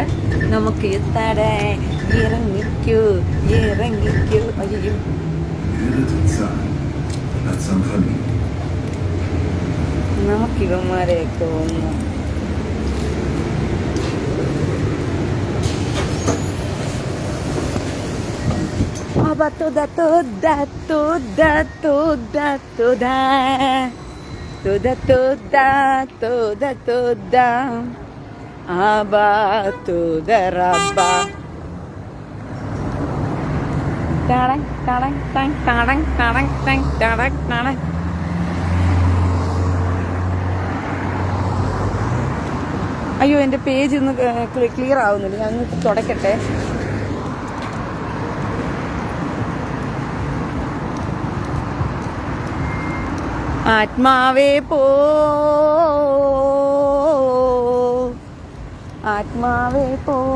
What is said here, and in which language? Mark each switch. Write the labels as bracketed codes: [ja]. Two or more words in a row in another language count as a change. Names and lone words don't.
[ml] നമുക്ക് എത്താടെ ഇറങ്ങിക്കൂ ഇറങ്ങിക്കൂ. അയ്യോ നമുക്കിവന്മാരെയൊക്കെ ഒന്ന് toda toda toda toda toda toda toda toda toda aba toda rabba tarang tarang tang tarang tarang tang tarang tarang. അയ്യോ, എൻ്റെ പേജ് ഒന്ന് ക്ലിയർ ആവുന്നില്ല, ഞാൻ തുടക്കട്ടെ. ആത്മാവേ പോ ആത്മാവേ പോ.